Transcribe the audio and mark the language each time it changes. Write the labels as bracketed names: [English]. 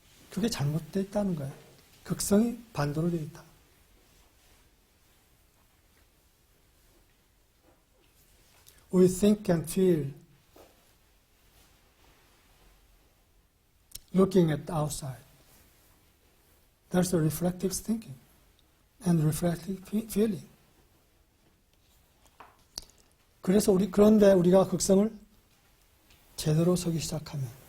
[Korean] 그게 잘못되어 있다는 거예요. 극성이 반대로 되어 있다. [English] We think and feel looking at the outside. That's the reflective thinking and reflective feeling. [Korean] 그런데 우리가 극성을 제대로 서기 시작하면